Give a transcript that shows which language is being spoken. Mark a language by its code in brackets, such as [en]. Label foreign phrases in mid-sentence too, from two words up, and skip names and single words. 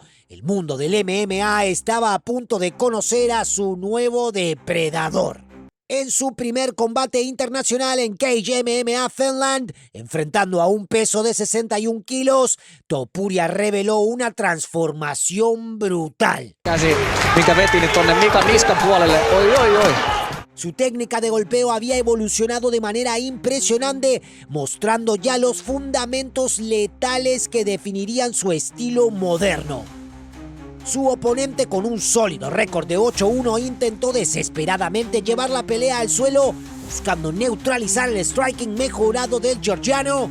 [es] El mundo del MMA estaba a punto de conocer a su nuevo depredador. En su primer combate internacional en Cage MMA Finland, enfrentando a un peso de 61 kilos, Topuria reveló una transformación brutal. [fi] Käsi, mikä veti nyt tonne Mikan niskan puolelle. Oi. [es] Su técnica de golpeo había evolucionado de manera impresionante, mostrando ya los fundamentos letales que definirían su estilo moderno. Su oponente, con un sólido récord de 8-1, intentó desesperadamente llevar la pelea al suelo, buscando neutralizar el striking mejorado del georgiano.